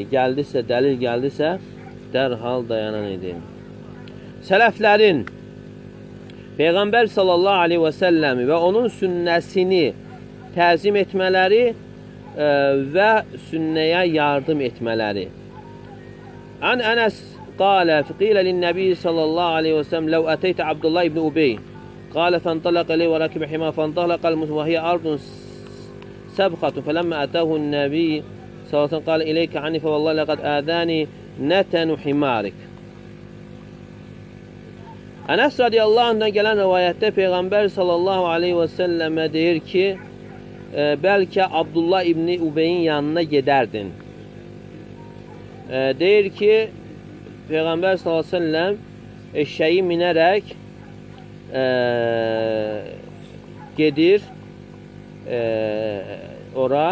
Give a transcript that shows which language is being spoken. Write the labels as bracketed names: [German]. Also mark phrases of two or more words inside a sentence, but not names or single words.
[Azerbaijani] Gəldisə, dəlil gəldisə, dərhal dayanan idi. Sələflərin Peyğəmbər [Arabic] صلى الله عليه و سلم [Azerbaijani] və onun sünnəsini təzim etmələri və sünnəyə yardım etmələri. [Arabic] An Ənəs قال فقيل للنبي صلى الله عليه وسلم لو أتيت عبد الله بن أبي قال فانطلق لي وركب حمار فانطلق المسلم وهي أرض سبخة فلما أتاه النبي صلى الله عليه وسلم قال إليك عني فوالله لقد آذاني نتن حمارك. [Azerbaijani] Ənəs [Arabic] رضي الله عنه [Azerbaijani] gələn rivayətdə Peyğəmbər [Arabic] صلى الله عليه و سلم [Azerbaijani] deyir ki, bəlkə Abdullah ibn Ubeyin yanına gedərdin. Deyir ki, Peyğəmbər [Arabic] صلى الله عليه و سلم [Azerbaijani] eşşəyi minərək gedir ora.